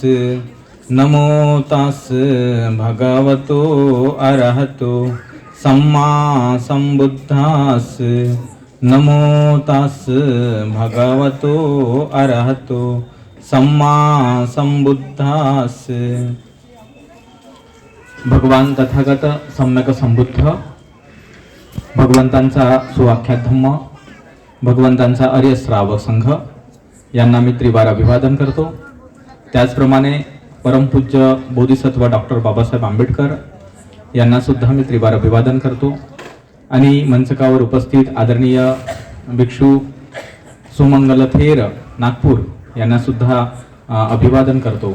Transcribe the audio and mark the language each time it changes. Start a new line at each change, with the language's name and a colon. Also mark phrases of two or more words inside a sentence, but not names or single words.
Pali: नमो तस् भगवतो अरहतो सम्मा संबुद्धास्। नमो तस् भगवतो अरहतो सम्मा संबुद्धास्।
Marathi: भगवान तथागत सम्यक संबुद्ध, भगवंतांचा सुवाख्यात धम्म, भगवंतांचा आर्य श्रावक संघ यांना मी त्रिवार अभिवादन करतो। त्याचप्रमाणे परमपूज्य बोधिसत्व डॉक्टर बाबासाहेब आंबेडकर यांना सुद्धा मी त्रिवार अभिवादन करतो आणि मंचकावर उपस्थित आदरणीय भिक्षू सुमंगल थेर नागपूर यांना सुद्धा अभिवादन करतो।